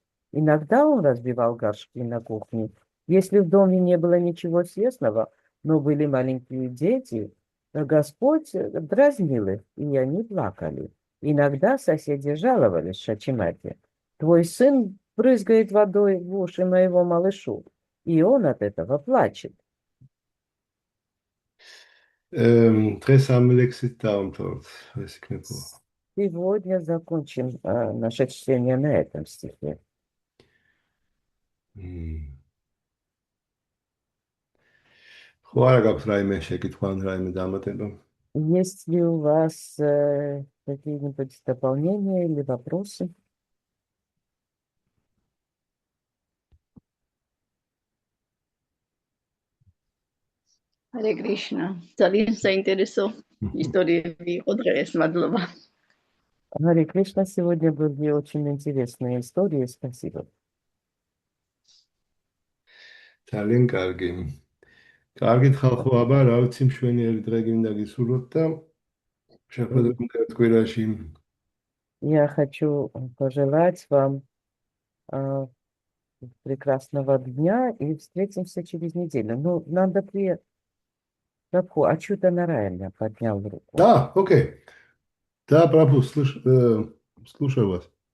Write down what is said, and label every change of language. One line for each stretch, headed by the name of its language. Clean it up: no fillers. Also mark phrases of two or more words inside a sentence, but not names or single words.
Russian: Иногда он разбивал горшки на кухне. Если в доме не было ничего съестного, но были маленькие дети, Господь дразнил их, и они плакали. Иногда соседи жаловались Шачимате. Твой сын брызгает водой в уши моего малышу, и он от этого плачет.
Georgian: დღეს ამ ლექსით დავამთავროთ. ეს იქნება.
Russian: Сегодня закончим наше чтение на этом стихе.
Georgian: ხო, არა გაქვს რაიმე შეკითხვა ან რაიმე დამატება?
Russian: Есть ли у вас какие-нибудь дополнения или вопросы?
Georgian: Hare Krishna. ძალიან საინტერესო ისტორიები იყო დღეს, მადლობა.
Russian: Харе Кришна, сегодня были очень интересные истории, спасибо.
Georgian: ძალიან კარგი. კარგით ხალხო, აბა, რა ვიცი, მშვენიერი დღე გინდა გისურვოთ და შეხვედრებთ ერთ კვირაში.
Russian: Я хочу пожелать вам прекрасного дня и встретимся через неделю. Ну, надо Прабху, Ачута Нараяна поднял руку. Да, окей. Да, Прабху, слушаю вас.